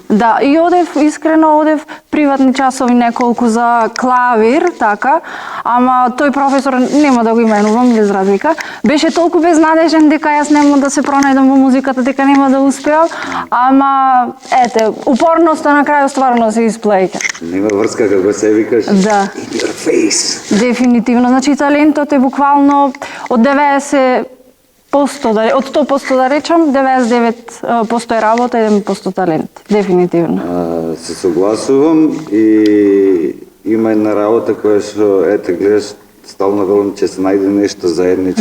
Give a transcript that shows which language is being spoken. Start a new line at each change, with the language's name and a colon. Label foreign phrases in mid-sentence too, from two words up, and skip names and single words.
Macedonian: Да, и искрено одев приватни часови неколку за клавир, така, ама тој професор, нема да го именувам без разлика, беше толку безнадежен дека јас нема да се пронајдам во музиката, дека нема да успеам, ама ете, упорноста на крајот стварно се исплеќа. Нема врска како се викаш. Да.
English: In your face.
Macedonian: Дефинитивно, значи талентот е буквално од 90%, од 100% да речам, 99% е работа, 1% талент, дефинитивно. Се согласувам и има една работа која што, ете, гледаш, стално велам, че се најде нешто заедничко.